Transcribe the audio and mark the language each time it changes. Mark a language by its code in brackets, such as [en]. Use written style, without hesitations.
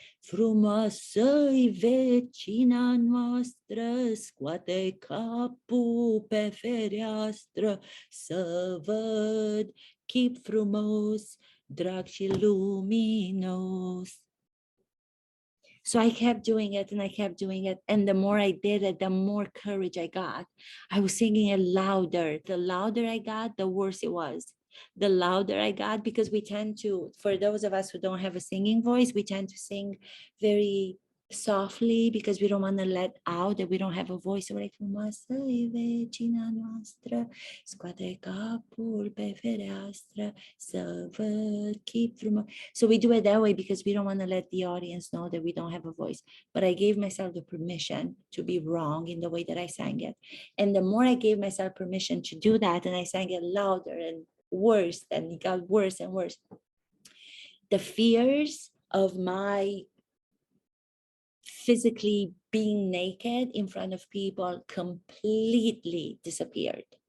[ro] Frumoasă-i vecina noastră, scoate capul pe fereastră, să văd chip frumos, drag și luminos. [en] So I kept doing it and I kept doing it. And the more I did it, the more courage I got. I was singing it louder. The louder I got, the worse it was. The louder I got, because we tend to, for those of us who don't have a singing voice, we tend to sing very softly because we don't want to let out that we don't have a voice. So we're like, [ro] frumoasă-i vecina noastră, scoate capul pe fereastră, să văd chip frumos. [en] So we do it that way because we don't want to let the audience know that we don't have a voice. But I gave myself the permission to be wrong in the way that I sang it. And the more I gave myself permission to do that, and I sang it louder and worse, and it got worse and worse. The fears of my physically being naked in front of people completely disappeared.